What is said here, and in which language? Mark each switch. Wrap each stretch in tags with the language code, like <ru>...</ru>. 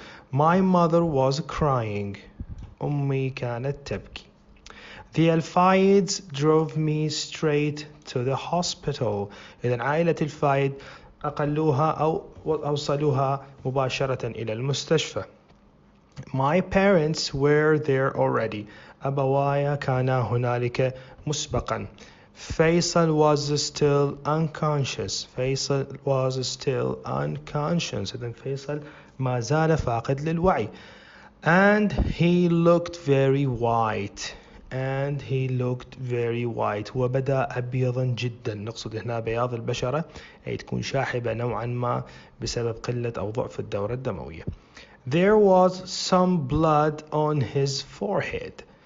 <en>My mother was crying</en> <ar>أمي كانت تبكي.</ar> <en>The Alfaids drove me straight to the hospital.</en> <ar>إذن عائلة الفايد أقلوها أو أوصلوها مباشرة إلى المستشفى.</ar> <en>My parents were there already.</en> <ar>أبواي كانا هنالك مسبقا.</ar> <en>Faisal was still unconscious.</en> <ar>إذن فيصل ما زال فاقد للوعي.</ar> <en>And he looked very white.</en> <ar>وبدأ أبيضا جدا. نقصد هنا بياض البشرة أي تكون شاحبة نوعا ما بسبب قلة أو ضعف الدورة الدموية.</ar> <en>There was some blood on his forehead.</en>